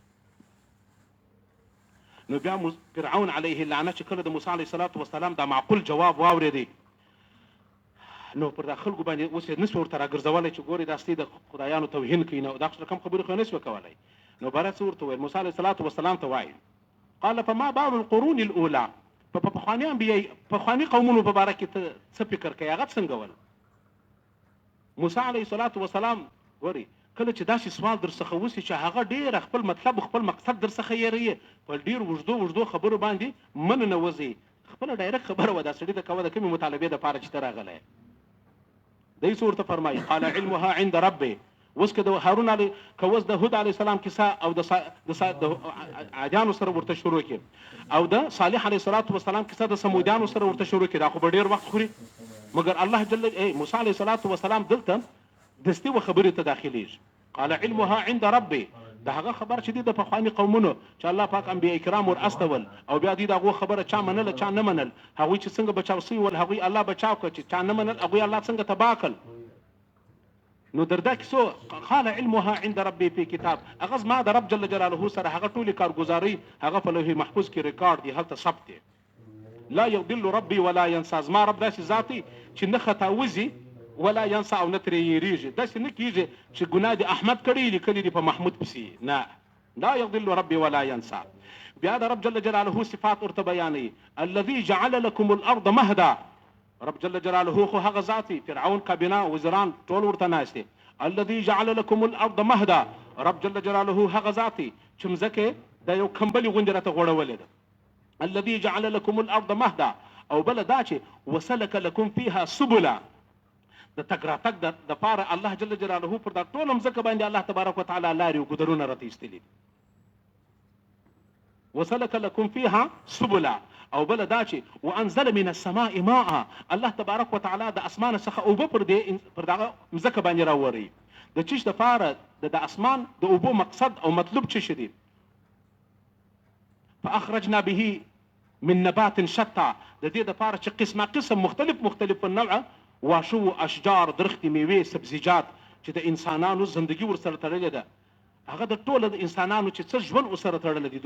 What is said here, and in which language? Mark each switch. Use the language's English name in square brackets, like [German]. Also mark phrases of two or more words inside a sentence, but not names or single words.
[Pashto] نو بیا فرعون [Arabic] علیه اللعنه [Pashto] چې کله د موسی [Arabic] علیه الصلاة والسلام [Pashto] دا معقول جواب واورېدی، نو پر دا خلکو باندې اوس یې نسو ورته راګرځولی چې ګورې دا ستې د خدایانو توهین کوي، نو دا کم خبرې خو یې نسوه کولی. نو باره څه ورته ویل، موسی [Arabic] علیه الصلاة والسلام [Pashto] ته وایي [Arabic] قال فما بال القرون الاولى، [Pashto] په پخواني انبیاء پخواني قومونو په باره کې ته څه فکر کوي، هغه څنګه ول؟ موسی [Arabic] علیه الصلاة والسلام [Pashto] ګورې کله چې داسې سوال در څخه وسي چې هغه ډېر خپل مطلب خپل مقصد در څخه یېروي، په ډېر اوږدو خبرو باندې من نه وځي، خپله ډایرکټ خبره وه دا سړي ته کوه د کومې مطالبې دپاره چې ته راغلی. [Arabic] دی څه ورته فرمایي قال علمها عند ربي. [Pashto] اوس که د هارون که اوس د هود [Arabic] علیه السلام [Pashto] کیسه او د عادیانو سره ورته شروع کړي او د صالح [Arabic] علیه الصلاة والسلام [Pashto] کیسه د سمودیانو سره ورته شروع کړي، دا خو به ډېر وخت خوري. مګر الله جل موسی [Arabic] علیه الصلاة والسلام [Pashto] دلته دستي و خبرې ته داخلیږي. [Arabic] قال علمها عند ربي، [Pashto] د هغه خبر چې دی د پخواني قومونو چې الله پاک انبیاء کرام ور استول او بیا دوی د هغو خبره چا منله چا نه منل، هغوی چې څنګه بچاو سوي ول هغوی الله بچاو کړه، چې چا نه منل هغوی الله څنګه تباه کړل. نو در دا کیسو [Arabic] قال علمها عند ربي في كتاب، [Pashto] هغه زما د رب [Arabic] جل جلاله [Pashto] سره هغه ټولې کارګزارۍ هغه په لوح محفوظ کې ریکارډ دي، هلته ثبت دی. [Arabic] لا يضل ربي ولا ينسى، [Pashto] زما رب داسې ذات دی چې نه خطا وځي [Arabic] ولا ينسى [Pashto] او نه ترې یېرېږي، داسې نه کېږي چې ګناه دې احمد کړی لیکلي دي په محمود پسې، نه. [Arabic] لا يضل ربي ولا ينسى. [Pashto] بیا د رب [Arabic] جل جلاله [Pashto] صفات ورته بیانوي، [Arabic] الذي جعل لكم الارض مهدا، [Pashto] رب [Arabic] جل جلاله [Pashto] خو هغه ذات دی، فرعون کابینه وزیران ټول ورته ناست دي. [Arabic] الذي جعل لكم الارض مهدا، [Pashto] رب [Arabic] جل جلاله [Pashto] هغه ذات دی چې مځکې د یو کمبلي غوندې راته غوړولې ده. [Arabic] الذي جعل لكم الارض مهدا، [Pashto] او بله دا چې [Arabic] وسلك لكم فيها سبلا، [Pashto] د تګ راتګ دپاره الله [Arabic] جل جلاله [Pashto] پر دا ټوله مځکه باندې الله [Arabic] تبارک وتعالی [Pashto] لارې او ګودرونه راته ایستلي دي. [Arabic] وسلك لكم فيها سبلا، [Pashto] او بل دا چې [Arabic] وانزل من السماء ماء، [Pashto] الله [Arabic] تبارک وتعالی [Pashto] د اسمان څخه اوبه پر دغه مځکه باندې راوري. د چیش دپاره د اسمان د اوبو مقصد او مطلوب څه شي دي؟ [Arabic] فاخرجنا به من نبات شتى، [Pashto] د دې دپاره چې قسمه قسم مختلف النوع واښه اشجار درختې میوې سبزیجات چې د انسانانو زندگی ورسره تړلې ده، هغه د ټوله د انسانانو چې څه ژوند ورسره تړلی دي.